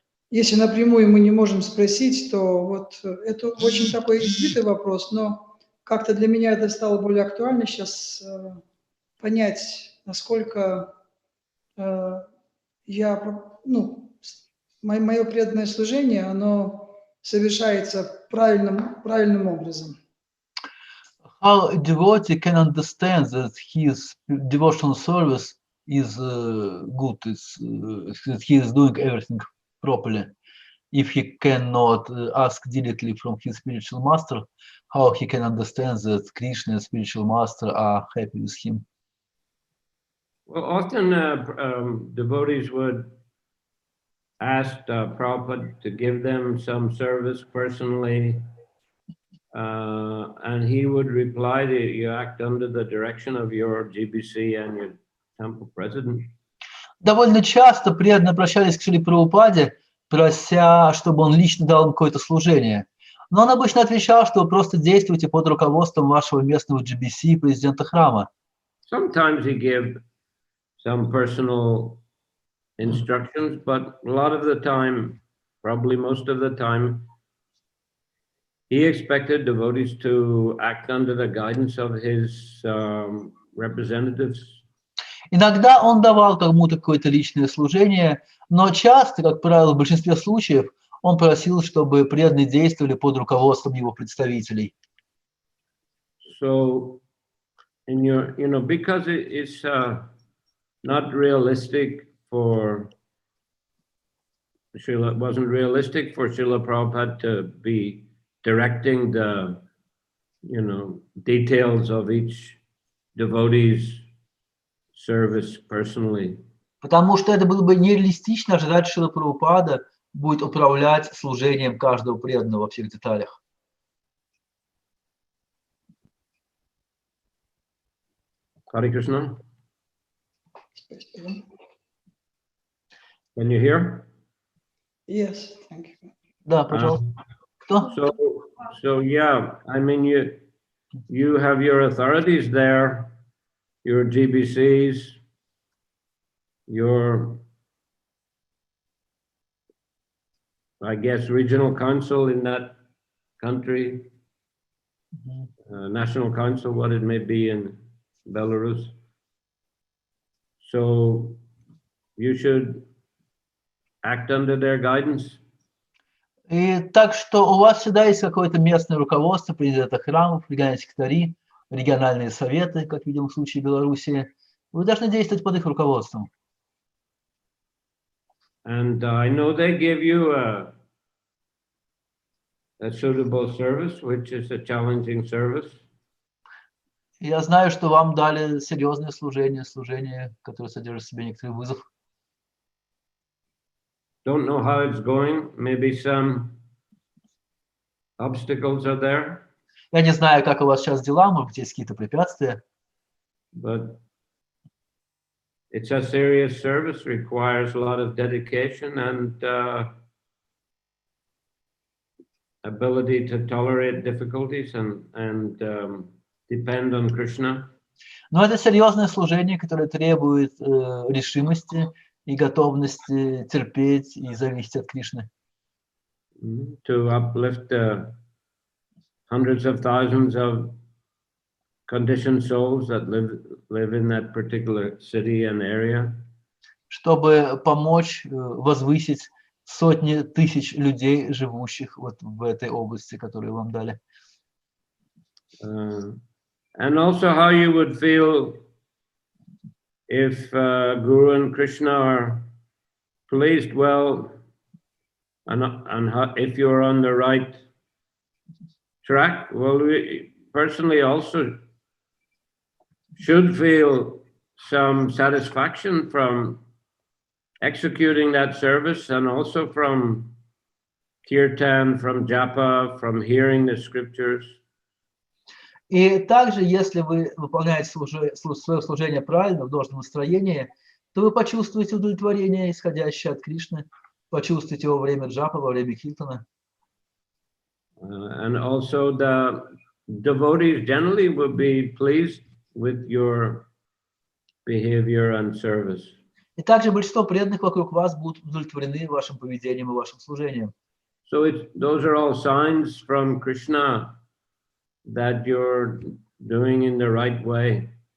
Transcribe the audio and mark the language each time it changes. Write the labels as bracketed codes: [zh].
[ru] Если напрямую мы не можем спросить, то вот это очень такой избитый вопрос, но как-то для меня это стало более актуально сейчас понять, насколько мое преданное служение, оно совершается правильным образом. [en] How a devotee can understand that his devotional service is good, that he is doing everything properly. If he cannot ask directly from his spiritual master, how he can understand that Krishna and spiritual master are happy with him? Well, often devotees would ask Prabhupada to give them some service personally, and he would reply that you act under the direction of your Ji-Би-Си and your temple president. [ru] Довольно часто преданные обращались к Шриле Прабхупаде, прося, чтобы он лично дал им какое-то служение. Но он обычно отвечал, что вы просто действуете под руководством вашего местного Джи-Би-Си, президента храма. [en] Sometimes he gave some personal instructions, but a lot of the time, probably most of the time, he expected devotees to act under the guidance of his representatives. [ru] Иногда он давал кому-то какое-то личное служение, но часто, как правило, в большинстве случаев, он просил, чтобы преданные действовали под руководством его представителей. [en] So, because it's not realistic for Srila, it wasn't realistic for Srila Prabhupada to be directing the, details of each devotee's service personally. [ru] Потому что это было бы нереалистично ожидать, что Шрила Прабхупада будет управлять служением каждого преданного во всех деталях. [en] Hare Krishna. Can you hear? Yes, thank you. [ru] Да, пожалуйста. Кто? [en] So yeah, I mean, you have your authorities there, your Ji-Би-Sis, your I guess, regional council in that country, national council, what it may be in Belarus. So you should act under their guidance. [ru] И так что у вас всегда есть какое-то местное руководство, президенты храмов, региональные секретари, региональные советы, как видим в случае Белоруссии. Вы должны действовать под их руководством. [en] And I know they give you a suitable service, which is a challenging service. [ru] Я знаю, что вам дали серьезное служение, которое содержит в себе некоторый вызов. [en] Don't know how it's going. Maybe some obstacles are there. [ru] Я не знаю, как у вас сейчас дела, может быть, есть какие-то препятствия. [en] But it's a serious service, requires a lot of dedication and ability to tolerate difficulties and depend on Krishna. [ru] Но это серьезное служение, которое требует решимости и готовности терпеть и зависеть от Кришны. [en] To uplift the hundreds of thousands of conditioned souls that live in that particular city and area. [ru] Чтобы помочь возвысить сотни тысяч людей, живущих вот в этой области, которую вам дали. [en] And also how you would feel if Guru and Krishna are pleased well, and how, if you're on the right track. Well, we personally also should feel some satisfaction from executing that service, and also from kirtan, from japa, from hearing the scriptures. [ru] И также, если вы выполняете свое служение правильно, в должном настроении, то вы почувствуете удовлетворение, исходящее от Кришны, почувствуете его во время джапа, во время киртана. [en] And also the devotees generally will be pleased with your behavior and service. [ru] И также большинство преданных вокруг вас будут удовлетворены вашим поведением и вашим служением. [en] So those are all signs from Krishna that you're doing in the right way.